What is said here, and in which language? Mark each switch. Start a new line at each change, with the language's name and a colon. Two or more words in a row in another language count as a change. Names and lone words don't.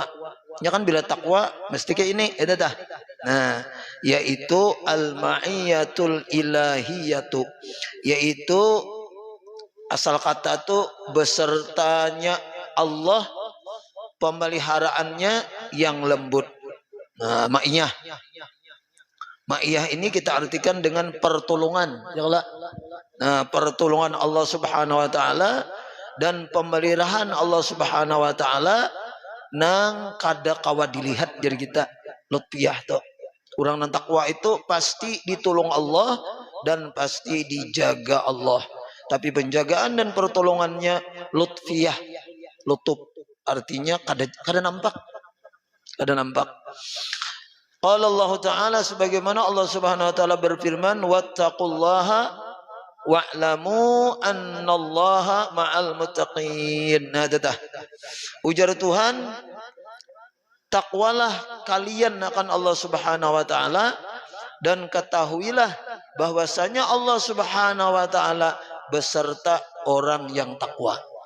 Indonesian: Ya kan bila takwa mesti kayak ini itu dah. Nah, yaitu
Arabic: al-ma'iyatul ilahiyatu,
Indonesian: yaitu asal kata itu besertanya Allah, pemeliharaannya yang lembut. Nah, ma'iyah. Ma'iyah ini kita artikan dengan pertolongan. Nah, pertolongan Allah
Arabic: Subhanahu wa taala
Indonesian: dan pemeliharaan Allah
Arabic: Subhanahu wa taala
Banjar: nang kada kawa
Indonesian: dilihat dari kita. Lutfiyah tuh. Orang yang takwa itu pasti ditolong Allah dan pasti dijaga Allah. Tapi penjagaan dan pertolongannya lutfiyah, lutuf, artinya
Banjar: kada nampak, kada nampak.
Arabic: Qala Allah Ta'ala,
Indonesian: sebagaimana Allah
Arabic: Subhanahu wa taala
Indonesian: berfirman,
Arabic: wattaqullaha wa'lamu annallaha ma'al muttaqin.
Indonesian: Nah, dah. Ujar Tuhan, takwalah kalian akan Allah
Arabic: Subhanahu wa taala
Indonesian: dan ketahuilah bahwasanya Allah
Arabic: Subhanahu wa taala
Indonesian: beserta orang yang takwa.